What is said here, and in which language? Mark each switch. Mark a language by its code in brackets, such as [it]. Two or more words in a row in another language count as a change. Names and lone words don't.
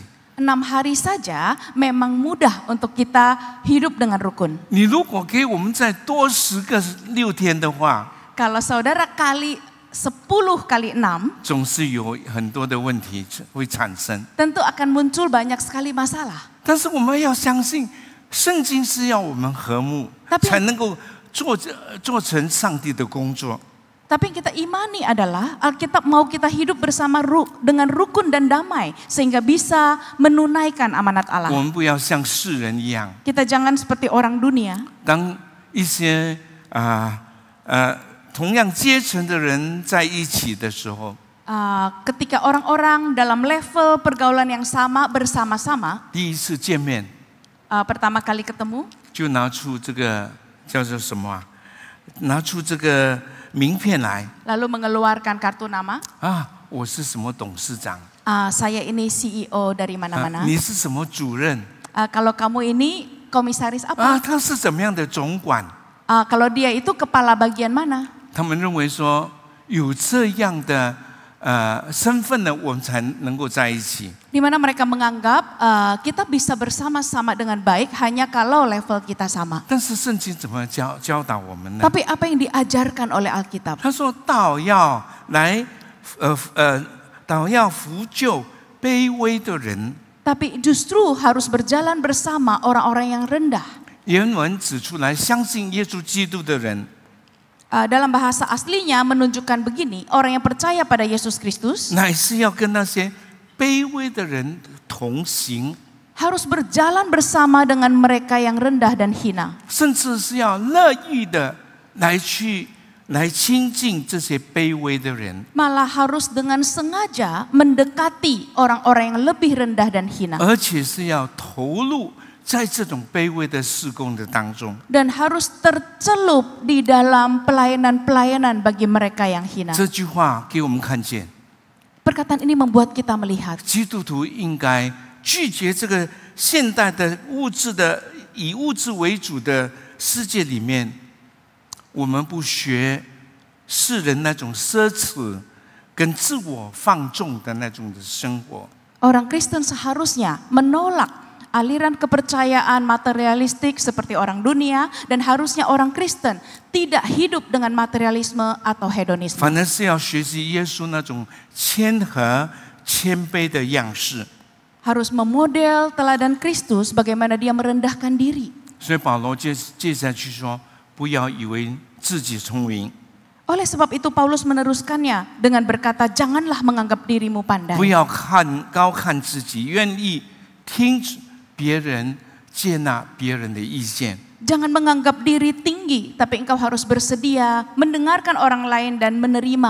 [id] 6 hari saja memang mudah untuk kita hidup dengan rukun. [zh] 你如果给我们再多10个6天的话， [id] Kalau saudara kali 10 kali 6, [zh] 总是有很多的问题会产生。 [id] tentu akan muncul banyak sekali masalah. [zh] 但是我们要相信，圣经是要我们和睦， [id] Tapi- [zh] 才能够做成上帝的工作。 [id] Tapi yang kita imani adalah Alkitab mau kita hidup bersama dengan rukun dan damai sehingga bisa menunaikan amanat [zh] 我 [id] Allah. [zh] 们不要像世人一样， [id] Kita jangan seperti orang dunia. [zh] 当一些同样阶层的人在一起的时候， [id] Ketika orang-orang dalam level pergaulan yang sama bersama-sama, [zh] 第一次见面 [id] pertama kali ketemu, [zh] 就拿出这个叫做什么啊？拿出这个名片来 [id] lalu mengeluarkan kartu nama. [zh] 啊，我是什么董事长 [id] Saya ini CEO dari 啊 mana-mana. [zh] 你是什么主任 [id] Kalau kamu ini komisaris 啊？ apa? [zh] 他是怎么样的总管？ [id] Kalau dia itu kepala bagian mana? [zh] 他们认为说有这样的身份呢，我们才能够在一起。 [id] Di mana mereka menganggap kita bisa bersama-sama dengan baik hanya kalau level kita sama. [zh] 但是圣经怎么教导我们呢？ [id] Tapi apa yang diajarkan oleh Alkitab? [zh] 他说道要来道要扶救卑微的人。 [id] Tapi justru harus berjalan bersama orang-orang yang rendah. [zh] 原文指出来，相信耶稣基督的人， [id] Dalam bahasa aslinya menunjukkan begini, orang yang percaya pada Yesus Kristus [zh] 乃是要跟那些卑微的人同行， [id] harus berjalan bersama dengan mereka yang rendah dan hina. [zh] 甚至是要乐意的来亲近这些卑微的人， [id] Malah harus dengan sengaja mendekati orang-orang yang lebih rendah dan hina. [zh] 而且是要投入在这种卑微的事工的当中。 [id] Dan harus tercelup di dalam pelayanan-pelayanan bagi mereka yang hina. [zh] 这句话给我们看见， [id] Perkataan ini membuat kita melihat [zh] 基督徒应该拒绝这个现代的以物质为主的世界里面，我们不学世人那种奢侈跟自我放纵的那种的生活。 [id] orang Kristen seharusnya menolak aliran kepercayaan materialistik seperti orang dunia dan harusnya orang Kristen tidak hidup dengan materialisme atau hedonisme. [zh] 反而是要学习耶稣那种谦和、谦卑的样式。 [id] Harus memodel teladan Kristus bagaimana dia merendahkan diri. [zh] 所以保罗接下去说：“不要以为自己聪明， [id] Oleh sebab itu Paulus meneruskannya dengan berkata, janganlah menganggap dirimu [zh] 不 [id] pandai. [zh] 要高看自己，愿意听别人、接纳别人的意见。 [id] Jangan menganggap diri tinggi, tapi engkau harus bersedia mendengarkan orang lain dan menerima